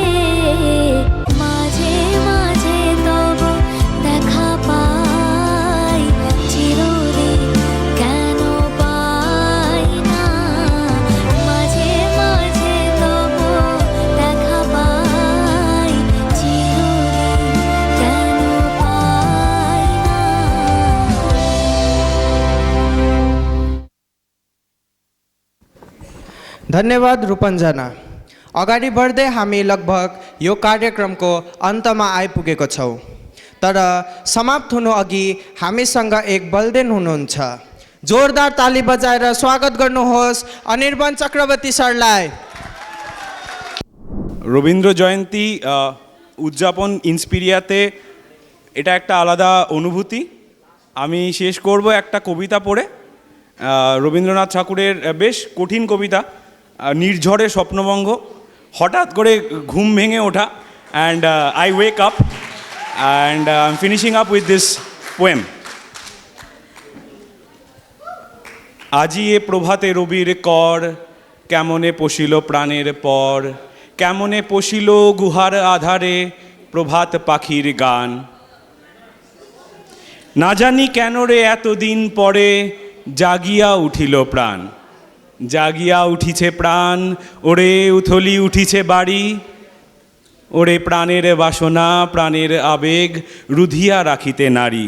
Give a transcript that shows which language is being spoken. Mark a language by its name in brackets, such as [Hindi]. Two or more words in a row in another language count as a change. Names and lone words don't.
[Bangla] মাঝে মাঝে তব দেখা পাই চিরদিন কেন পাই না মাঝে মাঝে তব দেখা পাই চিরদিন কেন পাই না। [Nepali] धन्यवाद रूपन्जना। अगाडि बढ्दै हामी लगभग यो कार्यक्रमको अन्तमा आइपुगेको छौँ। तर समाप्त हुनु अघि हामीसँग एक बलदेन हुनुहुन्छ। जोरदार ताली बजाएर स्वागत गर्नुहोस् अनिर्बन चक्रवर्ती सरलाई। [Bangla] রবীন্দ্র জয়ন্তী উদযাপন ইন্সপিরিয়াতে এটা একটা আলাদা অনুভূতি। আমি শেষ করব একটা কবিতা পড়ে, রবীন্দ্রনাথ ঠাকুরের বেশ কঠিন কবিতা, নির্ঝরে স্বপ্নভঙ্গ। হঠাৎ করে ঘুম ভেঙে ওঠা, [English] And I wake up and I am finishing up with this poem. [Bangla] আজি এ প্রভাতে রবির কর, কেমনে পশিল প্রাণের পর, কেমনে পশিল গুহার আধারে প্রভাত পাখির গান। না জানি কেন রে এতদিন পরে জাগিয়া উঠিল প্রাণ, জাগিয়া উঠিছে প্রাণ, ওরে উথলি উঠিছে বাড়ি, ওরে প্রাণের বাসনা প্রাণের আবেগ রুধিয়া রাখিতে নারী।